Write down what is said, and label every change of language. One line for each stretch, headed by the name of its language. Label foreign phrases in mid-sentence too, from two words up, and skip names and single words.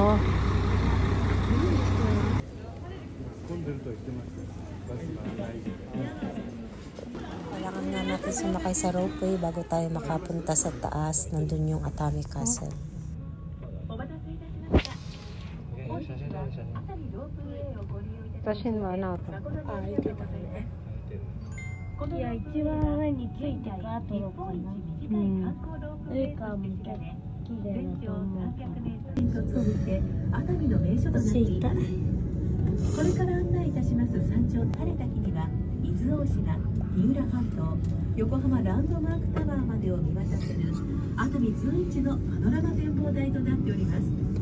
Filipino: Kailangan nga natin sumakay sa ropeway bago tayo makapunta sa taas. Nandun yung Atami Castle. Sashin mo, ano ito?
Japanese: いや、一番上についてから撮ろうかな。上から見たら綺麗だと思う。熱海の名所となっています。これから案内いたします山頂晴れた日には伊豆大島、三浦半島、横浜ランドマークタワーまでを見渡せる熱海随一のパノラマ展望台となっております。